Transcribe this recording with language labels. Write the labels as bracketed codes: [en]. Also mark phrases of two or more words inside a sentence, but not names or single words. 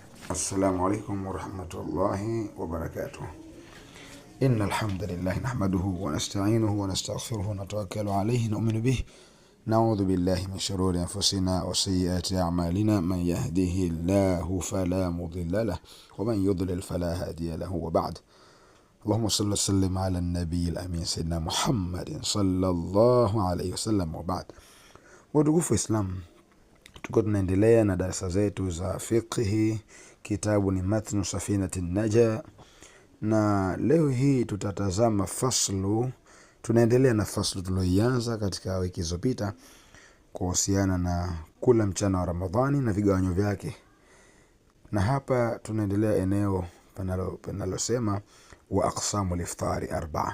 [ar] السلام عليكم ورحمة الله وبركاته. إن الحمد لله نحمده ونستعينه ونستغفره ونتوكل عليه نؤمن به نعوذ بالله من شرور أنفسنا وسيئات أعمالنا من يهده الله فلا مضل له ومن يضلل فلا هادي له وبعد. اللهم صل وسلم على النبي الأمين سيدنا محمد صلى الله عليه وسلم وبعد. [sw] Wadugufu Islam, tuko tunaendelea na darasa zetu za fiqhi. Kitabu ni Matnu Safinati Naja, na leo hii tutatazama faslu. Tunaendelea na faslu tuliyoanza katika wiki zilizopita kuhusiana na kula mchana wa Ramadhani na vigawanyo vyake, na hapa tunaendelea eneo panalosema [ar] وأقسام الإفطار أربعة.